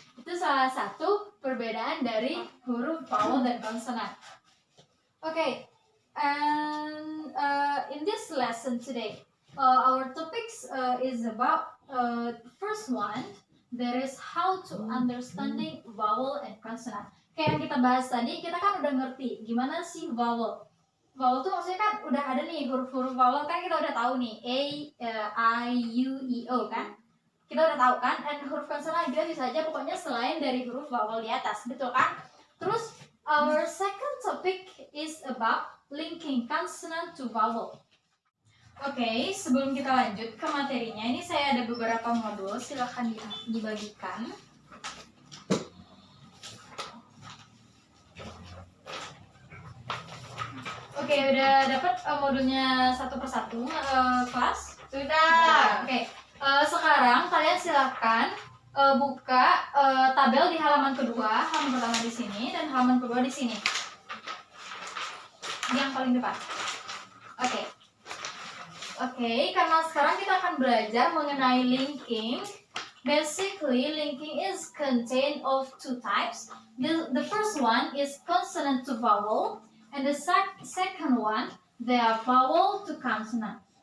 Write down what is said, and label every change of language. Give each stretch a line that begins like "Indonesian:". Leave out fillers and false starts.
Indonesian: Itu salah satu perbedaan dari huruf vowel dan konsonan.
English: Okay, and in this lesson today, our topics is about first one. There is how to understanding vowel and consonant.
Indonesian: Kayak yang kita bahas tadi, kita kan udah ngerti gimana sih vowel. Vowel tuh maksudnya kan udah ada nih huruf-huruf vowel, kan kita udah tahu nih A, I, U, I, O kan. Kita udah tahu kan, dan huruf konsonan kita bisa aja pokoknya selain dari huruf vowel di atas, betul kan? Terus
English: our second topic is about linking consonant to vowel.
Indonesian: Oke, sebelum kita lanjut ke materinya, ini saya ada beberapa modul, silahkan dibagikan. Oke, udah dapat modulnya satu persatu kelas? Sudah. Oke, sekarang kalian silahkan buka tabel di halaman kedua, halaman pertama di sini dan halaman kedua di sini. Yang paling depan. Oke. Oke, karena sekarang kita akan belajar mengenai linking.
English: Basically, linking is contained of two types. The first one is consonant to vowel, and the second one, they are vowel to consonant.